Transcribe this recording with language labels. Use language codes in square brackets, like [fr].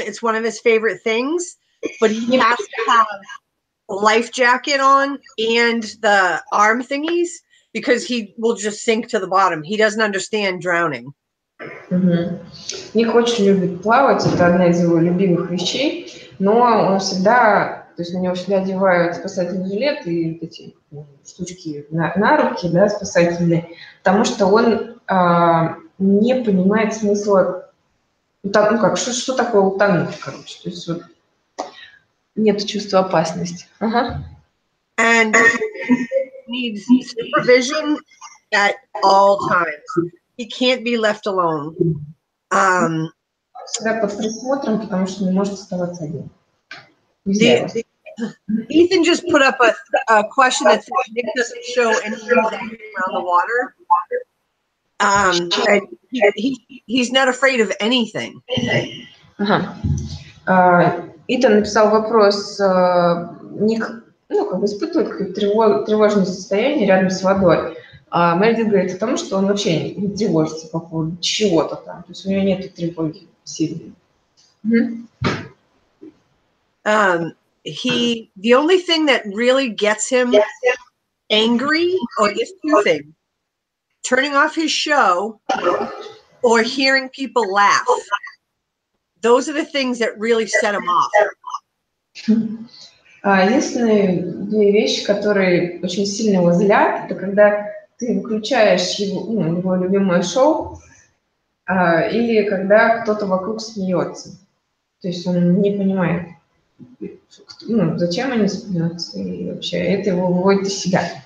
[en] It's one of his favorite things, but he has to have a life jacket on and the arm thingies because he will just sink to the bottom. He doesn't understand drowning. [ru] Ник очень любит плавать, это одна из его любимых вещей, но он всегда, то есть на него всегда одевают спасательный жилет и вот эти штучки на руки, да, спасательные, потому что он не понимает смысла, ну как, что такое утонуть, короче, то есть вот нет чувства опасности. [en] And needs supervision at all times. He can't be left alone. [ru] Всегда под присмотром, потому что не может оставаться один. [en] Ethan just put up a question that says Nick doesn't show any anxiety around the water. And he's not afraid of anything. [ru] Итан написал вопрос, Ник, ну, как бы испытывает какое-то тревожное состояние рядом с водой. А Meredith говорит о том, что он вообще не тревожится по поводу чего-то там. То есть у него нет тревоги сильной. [en] The only thing that really gets him angry, or is two things: turning off his show or hearing people laugh. Those are the things that really set him off. [ru] Единственные две вещи, которые очень сильно его злят, это когда ты выключаешь его любимое шоу, или когда кто-то вокруг смеется. То есть он не понимает, зачем они смеются, и вообще это его выводит из себя.